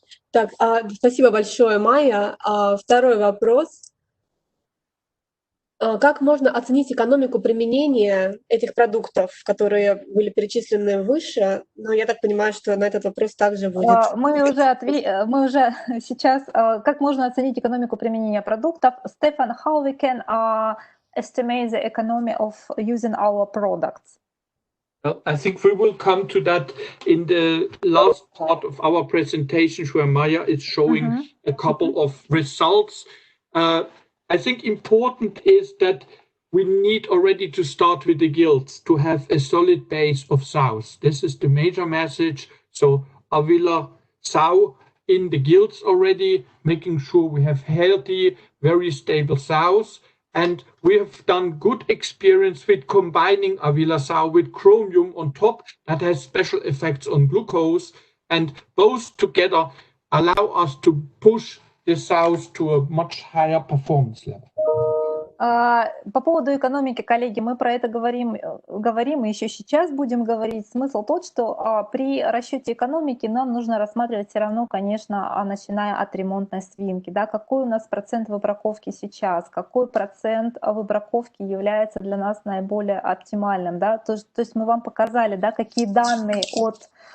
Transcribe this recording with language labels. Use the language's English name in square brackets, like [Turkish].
[Russian] Так, спасибо большое, Майя. Второй вопрос. Как можно оценить экономику применения этих продуктов, которые были перечислены выше? Но я так понимаю, что на этот вопрос также будет. Мы уже сейчас, как можно оценить экономику применения продуктов? [English] Стефан, how we can estimate the economy of using our products? Well, I think we will come to that in the last part of our presentation, where Майя is showing a couple of results. I think important is that we need already to start with the gilts to have a solid base of sows. This is the major message. So Avila sow in the gilts already, making sure we have healthy, very stable sows. And we have done good experience with combining Avila sow with chromium on top that has special effects on glucose. And both together allow us to push the sows to a much higher performance level. [Russian] По поводу экономики, коллеги, мы про это говорим и еще сейчас будем говорить. Смысл тот, что при расчете экономики нам нужно рассматривать все равно, конечно, начиная от ремонтной свинки. Да, какой у нас процент выбраковки сейчас, какой процент выбраковки является для нас наиболее оптимальным. Да? То есть мы вам показали, да, какие данные от